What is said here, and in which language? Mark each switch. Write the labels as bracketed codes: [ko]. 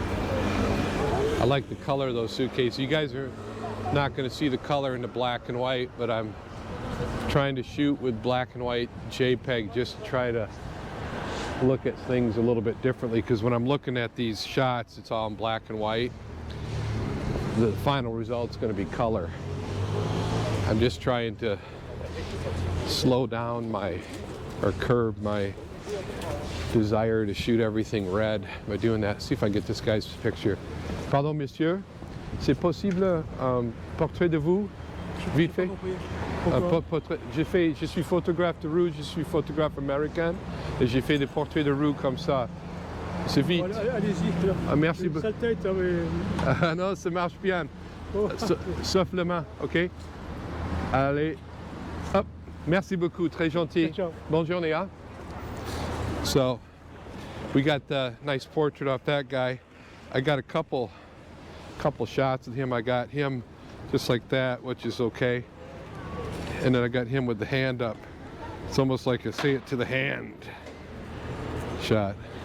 [en] I like the color of those suitcases. You guys are not going to see the color in the black and white, but I'm trying to shoot with black and white JPEG just to try to look at things a little bit differently, because when I'm looking at these shots, it's all in black and white. The final result's going to be color. I'm just trying to slow down or curb my desire to shoot everything red by doing that. See if I can get this guy's picture. [fr] Pardon, monsieur, c'est possible un portrait de vous, vite fait? Portrait. Je suis photographe de rue, je suis photographe américain, et j'ai fait des portraits de rue comme ça. C'est vite. Allez-y. Ah, merci beaucoup. Sa tête, mais... Ah, non, ça marche bien. Sauf le main, ok? Allez, hop. Merci beaucoup, très gentil. Ciao. Bonne journée, hein? [en] So, we got the nice portrait off that guy. I got a couple shots of him. I got him just like that, which is okay. And then I got him with the hand up. It's almost like a say it to the hand shot.